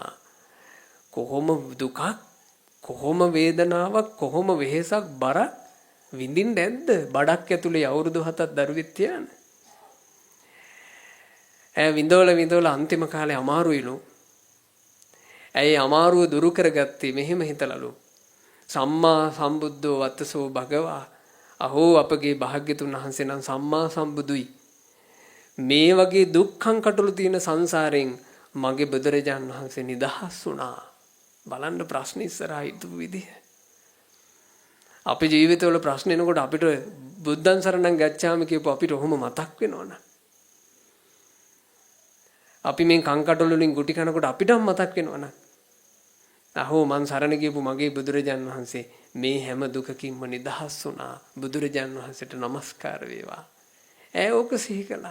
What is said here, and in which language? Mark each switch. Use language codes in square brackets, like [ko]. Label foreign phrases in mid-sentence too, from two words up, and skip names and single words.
[si] කොහොම දුකක්, කොහොම වේදනාවක්, කොහොම වෙහෙසක් බර විඳින්න නැද්ද? බඩක් ඇතුලේ අවුරුදු 7ක් දරුවෙක් තියාන. විඳවල අන්තිම කාලේ අමාරුයිලු. ඇයි අමාරුව දුරු කරගත්තේ? මෙහෙම හිතලලු. [pi] සම්මා සම්බුද්ධෝ වත්තසෝ භගවා. [si] අහෝ අපගේ භාග්‍යතුන් වහන්සේ නම් සම්මා සම්බුදුයි. මේ වගේ දුක්ඛං කටළු තියෙන සංසාරයෙන් මගේ බුදුරජාණන් වහන්සේ නිදහස් වුණා. බලන්න ප්‍රශ්න ඉස්සරහා හිටපු විදිහ. අපේ ජීවිතවල ප්‍රශ්න එනකොට අපිට [pi] බුද්ධං සරණං ගච්ඡාමි [si] කියපුව අපිට ඔහොම මතක් වෙනවනේ. අපි මේ කං කටළු වලින් ගුටි කනකොට අපිටම මතක් වෙනවනේ. අහෝ මං සරණ ගියපු මගේ බුදුරජාණන් වහන්සේ මේ හැම දුකකින්ම නිදහස් වුණා. බුදුරජාණන් වහන්සේට නමස්කාර වේවා. ඕක සිහි කළා.